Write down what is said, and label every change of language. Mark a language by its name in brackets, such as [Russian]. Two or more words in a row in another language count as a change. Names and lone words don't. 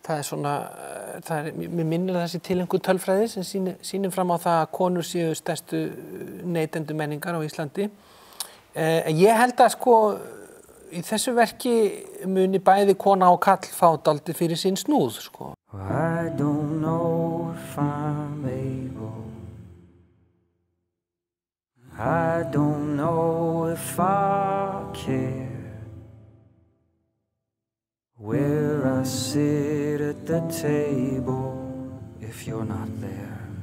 [Icelandic] það er svona, mér minnir þessi tileinkuð tölfræði sem sýnir fram á það að konur séu stærstu neytendur menningar á Íslandi. Ég held að sko í þessu verki muni bæði kona og kall fá dálítið fyrir sinn snúð sko. [English] I don't know if I'm able. I don't know if I care. Where I sit at the table if you're not there.